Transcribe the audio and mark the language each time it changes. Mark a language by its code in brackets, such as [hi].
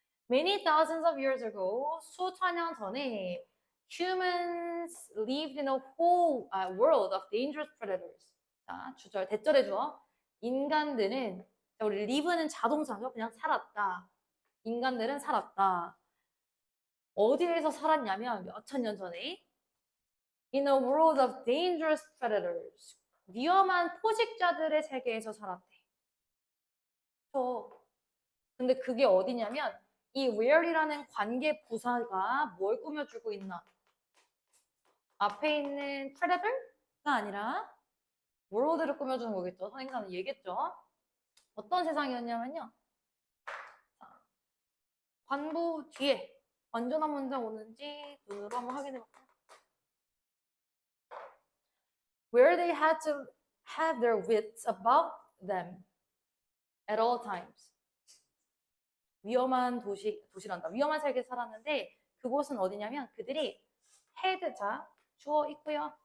[en] Many thousands of years ago, [ko] 수천 년 전에 [en] humans lived in a whole world of dangerous predators. [ko] 자, 주절, 대절해 주어. 인간들은 우리 live는 자동사죠. 그냥 살았다. 인간들은 살았다. 어디에서 살았냐면 몇천 년 전에 [en] in a world of dangerous predators. [ko] 위험한 포식자들의 세계에서 살았대. 근데 그게 어디냐면 이 where이라는 관계 부사가 뭘 꾸며주고 있나? 앞에 있는 predator가 아니라 world를 꾸며주는 거겠죠. 선생님은 얘기했죠. 어떤 세상이었냐면요. 관부 뒤에 완전한 문장 오는지 눈으로 한번 확인해 볼까요? [en] Where they had to have their wits about them at all times. [ko] 위험한 도시란다. 위험한 세계에 살았는데 그곳은 어디냐면 그들이 had, 자, 주어 있고요.